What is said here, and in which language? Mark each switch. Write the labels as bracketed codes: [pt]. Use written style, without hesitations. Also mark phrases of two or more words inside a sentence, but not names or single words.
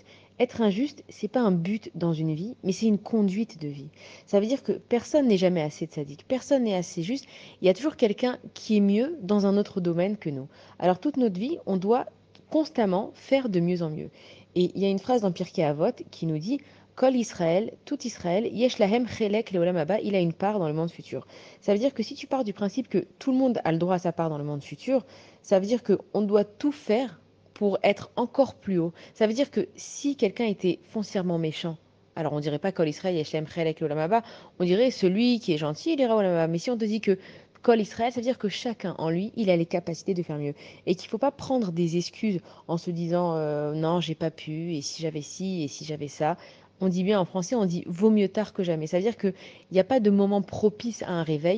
[fr] Être injuste, c'est pas un but dans une vie, mais c'est une conduite de vie. Ça veut dire que personne n'est jamais assez tzaddik, personne n'est assez juste. Il y a toujours quelqu'un qui est mieux dans un autre domaine que nous. Alors toute notre vie, on doit constamment faire de mieux en mieux. Et il y a une phrase dans Pirkei Avot qui nous dit [he] כל ישראל, [fr] tout Israël, [he] יש להם חלק לעולם הבא, [fr] il a une part dans le monde futur. Ça veut dire que si tu pars du principe que tout le monde a le droit à sa part dans le monde futur, ça veut dire qu'on doit tout faire pour être encore plus haut. Ça veut dire que si quelqu'un était foncièrement méchant, alors on dirait pas [he] כל ישראל, יש להם חלק לעולם הבא, [fr] on dirait celui qui est gentil, il ira au [he] עולם הבא. [fr] Mais si on te dit que [he] כל ישראל, [fr] ça veut dire que chacun en lui, il a les capacités de faire mieux. Et qu'il ne faut pas prendre des excuses en se disant non, j'ai pas pu, et si j'avais ci, et si j'avais ça. On dit bien en français, on dit vaut mieux tard que jamais. Ça veut dire qu'il n'y a pas de moment propice à un réveil.